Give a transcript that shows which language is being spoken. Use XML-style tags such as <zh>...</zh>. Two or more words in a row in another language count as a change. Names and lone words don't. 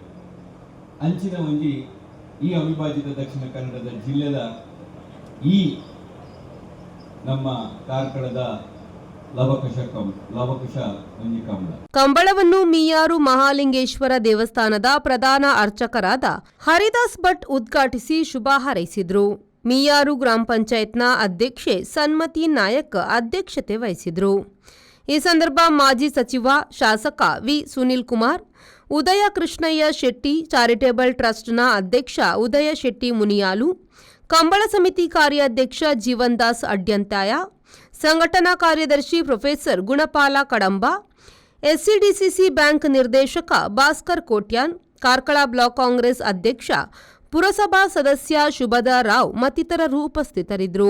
<tcy>ಅಂಚಿನ ಒಂಜಿ ಈ ಅವಿಭಾಜಿತ ದಕ್ಷಿಣ ಕನ್ನಡದ ಜಿಲ್ಲೆದ ಈ ನಮ್ಮ ಕಾರ್ಕಳದ ಲವಕುಶ ಒಂಜಿ ಕಂಬಳ</tcy> <kn>ಕಂಬಳವನ್ನು ಮಿಯಾರು ಮಹಾಲಿಂಗೇಶ್ವರ ದೇವಸ್ಥಾನದ ಪ್ರಧಾನ ಅರ್ಚಕರಾದ ಹರಿದಾಸ್ ಭಟ್ ಉದ್ಘಾಟಿಸಿ ಶುಭ ಹಾರೈಸಿದರು. ಮಿಯಾರು ಗ್ರಾಮ ಪಂಚಾಯತ್ನ ಅಧ್ಯಕ್ಷೆ ಸನ್ಮತಿ ನಾಯಕ್ ಅಧ್ಯಕ್ಷತೆ ವಹಿಸಿದರು. ಈ ಸಂದರ್ಭ ಮಾಜಿ ಸಚಿವ ಶಾಸಕ ವಿ ಸುನಿಲ್ ಕುಮಾರ್, ಉದಯ ಕೃಷ್ಣಯ್ಯ ಶೆಟ್ಟಿ, ಚಾರಿಟೇಬಲ್ ಟ್ರಸ್ಟ್ನ ಅಧ್ಯಕ್ಷ ಉದಯ ಶೆಟ್ಟಿ ಮುನಿಯಾಲು, ಕಂಬಳ ಸಮಿತಿ ಕಾರ್ಯಾಧ್ಯಕ್ಷ ಜೀವನ್ ದಾಸ್ ಅಡ್ಯಂತಾಯ, ಸಂಘಟನಾ ಕಾರ್ಯದರ್ಶಿ ಪ್ರೊಫೆಸರ್ ಗುಣಪಾಲ ಕಡಂಬ, ಎಸ್ಸಿಡಿಸಿಸಿ ಬ್ಯಾಂಕ್ ನಿರ್ದೇಶಕ ಭಾಸ್ಕರ್ ಕೋಟ್ಯಾನ್, ಕಾರ್ಕಳ ಬ್ಲಾಕ್ ಕಾಂಗ್ರೆಸ್ ಅಧ್ಯಕ್ಷ ಪುರಸಭಾ ಸದಸ್ಯ ಶುಭದಾ ರಾವ್ ಮತ್ತಿತರರು ಉಪಸ್ಥಿತರಿದ್ದರು.</kn>